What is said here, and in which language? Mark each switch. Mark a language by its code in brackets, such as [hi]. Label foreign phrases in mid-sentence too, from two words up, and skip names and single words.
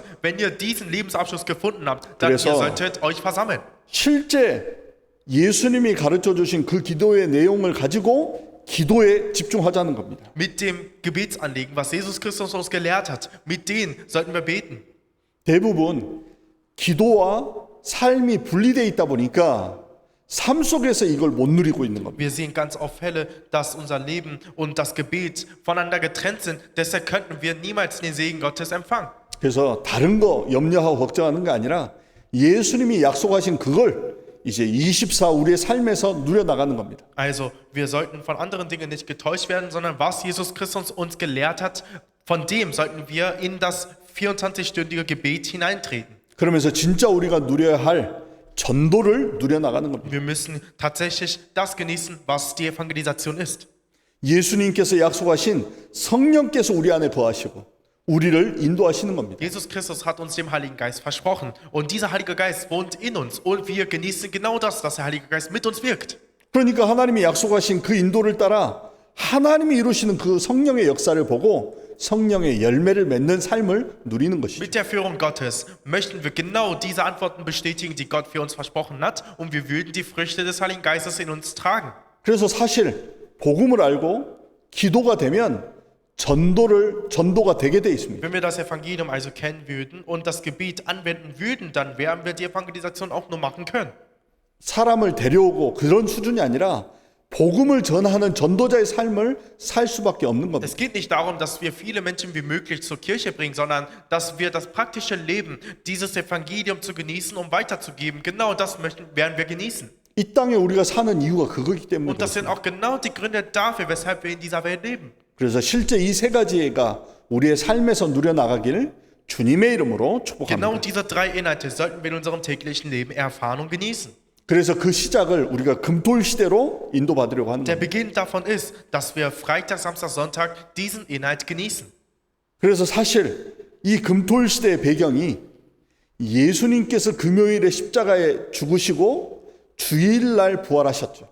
[de] Wenn ihr diesen Lebensabschluss gefunden habt, dann ihr solltet euch versammeln. [ko] 실제 예수님이 가르쳐 주신 그 기도의 내용을 가지고 기도에 집중하자는 겁니다. [de] Mit dem Gebetsanliegen, was Jesus Christus uns gelehrt hat, mit denen sollten wir beten. [ko] 대부분 기도와 삶이 분리되어 있다 보니까 삶 속에서 이걸 못 누리고 있는 겁니다. [de] Wir sehen ganz oft Fälle, dass unser Leben und das Gebet voneinander getrennt sind. Deshalb könnten wir niemals den Segen Gottes empfangen. [ko] 그래서 다른 거 염려하고 걱정하는 게 아니라 예수님이 약속하신 그걸 이제 24 우리의 삶에서 누려 나가는 겁니다. [de] Also, wir sollten von anderen Dingen nicht getäuscht werden, sondern was Jesus Christus uns gelehrt hat, von dem sollten wir in das 24-stündige Gebet hineintreten. [ko] 그러면서 진짜 우리가 누려야 할 전도를 누려 나가는 겁니다. [de] Wir müssen tatsächlich das genießen, was die Evangelisation ist. [ko] 예수님께서 약속하신 성령께서 우리 안에 거하시고 우리를 인도하시는 겁니다. [de] Jesus Christus hat uns dem Heiligen Geist versprochen und dieser Heilige Geist wohnt in uns und wir genießen genau das, dass der Heilige Geist mit uns wirkt. [ko] 그러니까 하나님이 약속하신 그 인도를 따라 하나님이 이루시는 그 성령의 역사를 보고 성령의 열매를 맺는 삶을 누리는 것이죠. [de] Mit der Führung Gottes möchten wir genau diese Antworten bestätigen, die Gott für uns versprochen hat, und wir würden die Früchte des Heiligen Geistes in uns tragen. [ko] 그래서 사실 복음을 알고 기도가 되면 전도가 되게 돼 있습니다. [de] Wenn wir das Evangelium also kennen würden und das Gebet anwenden würden, dann werden wir die Evangelisation auch nur machen können. [ko] 사람을 데려오고 그런 수준이 아니라 복음을 전하는 전도자의 삶을 살 수밖에 없는 겁니다. [de] Es geht nicht darum, dass wir viele Menschen wie möglich zur Kirche bringen, sondern dass wir das praktische Leben, dieses Evangelium zu genießen, um weiterzugeben. Genau das werden wir genießen. [ko] 이 땅에 우리가 사는 이유가 그거기 때문에 [de] Und das sind [ko] 그렇습니다. [de] auch genau die Gründe dafür, weshalb wir in dieser Welt leben. [ko] 그래서 실제 이 세 가지가 우리의 삶에서 누려나가기를 주님의 이름으로 [de] Genau [ko] 축복합니다. [de] diese drei Inhalte sollten wir in unserem täglichen Leben erfahren und genießen. [ko] 그래서 그 시작을 우리가 금토일 시대로 인도받으려고 하는 [de] Der [ko] 겁니다. [de] Beginn davon ist, dass wir Freitag, Samstag, Sonntag diesen Inhalt genießen. [ko] 그래서 사실 이 금토일 시대의 배경이 예수님께서 금요일에 십자가에 죽으시고 주일날 부활하셨죠.